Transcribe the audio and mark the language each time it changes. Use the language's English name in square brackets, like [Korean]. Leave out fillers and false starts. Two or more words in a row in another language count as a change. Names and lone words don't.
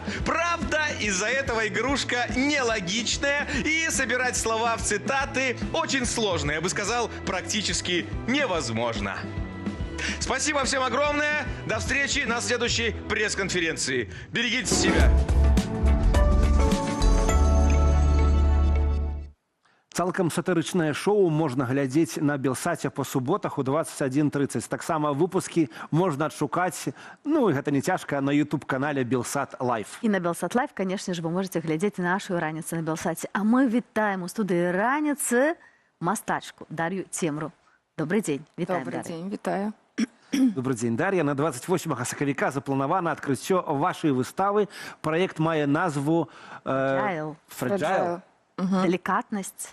[Russian] Правда, из-за этого игрушка нелогичная, и собирать слова в цитаты очень сложно. Я бы сказал, практически невозможно. Спасибо всем огромное. До встречи на следующей пресс-конференции. Берегите себя. [Belarusian] Цалкам сатырычнае шоу можна глядзець на Белсаце па суботах у 21:30. Таксама выпускі можна адшукаць, ну і гэта не цяжка, на YouTube-канале Белсат Лайф. І на Белсат Лайф, [Russian] конечно же, вы можете [Belarusian] глядзець нашу раніцу на Белсаце. А мы вітаем у студыі раніцы мастачку Дар'ю Цемру. Добрый дзень. Вітаем, Добрый Дар'я. дзень, вітаю. Добрый дзень, Дар'я. На 28 сакавіка запланавана адкрыццё вашай выставы. Праект мае назву Fragile. Деликатность.